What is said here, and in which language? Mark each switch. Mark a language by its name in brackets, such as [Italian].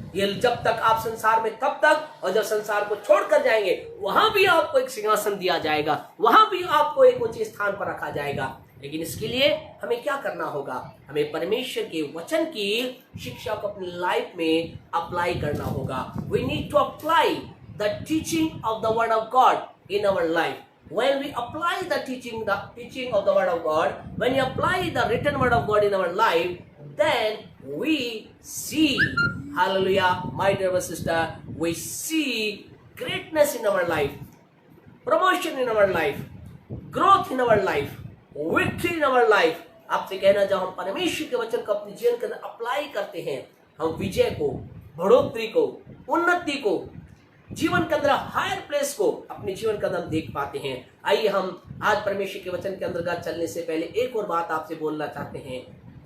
[Hindi] ये जब तक आप संसार में तब तक, और जब संसार को छोड़कर जाएंगे वहां भी आपको एक सिंहासन दिया जाएगा, वहां भी आपको एक ऊंचे स्थान पर रखा जाएगा। लेकिन इसके लिए हमें क्या करना होगा? हमें परमेश्वर के वचन की शिक्षा को अपनी लाइफ में अप्लाई करना होगा। [English] We need to apply the teaching of the word of God in our life. When we apply the teaching of the word of God, when we apply the written word of God in our life, then we see, hallelujah, my dear sister, we see greatness in our life, promotion in our life, growth in our life, victory in our life. [Hindi] आपसे कहना, जब हम परमेश्वर के वचन को अपने जीवन के अंदर अप्लाई करते हैं, हम विजय को, बढ़ोतरी को, उन्नति को, जीवन के अंदर हायर प्लेस को अपने जीवन के अंदर हम देख पाते हैं। आइए हम आज परमेश्वर के वचन के अंतर्गत चलने से पहले एक और बात आपसे बोलना चाहते हैं।